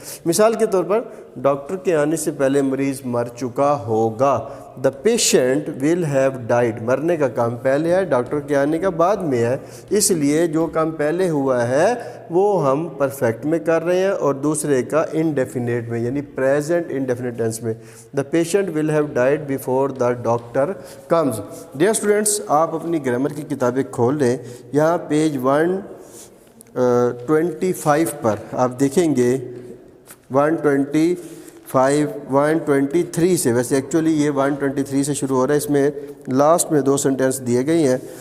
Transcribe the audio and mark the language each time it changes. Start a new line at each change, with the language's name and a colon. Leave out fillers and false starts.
Urdu: مثال کے طور پر ڈاکٹر کے آنے سے پہلے مریض مر چکا ہوگا.
English: The patient will have died.
Urdu: مرنے کا کام پہلے ہے، ڈاکٹر کے آنے کا بعد میں ہے، اس لیے جو کام پہلے ہوا ہے وہ ہم پرفیکٹ میں کر رہے ہیں اور دوسرے کا انڈیفینٹ میں یعنی پریزنٹ انڈیفینٹ ٹینس میں.
English: The patient will have died before the doctor comes.
Urdu: Dear students, آپ اپنی گرامر کی کتابیں کھول لیں. یہاں پیج 125 پر آپ دیکھیں گے 123 سے، ویسے ایکچولی یہ 123 سے شروع ہو رہا ہے، اس میں لاسٹ میں دو سینٹینس دیے گئی ہیں.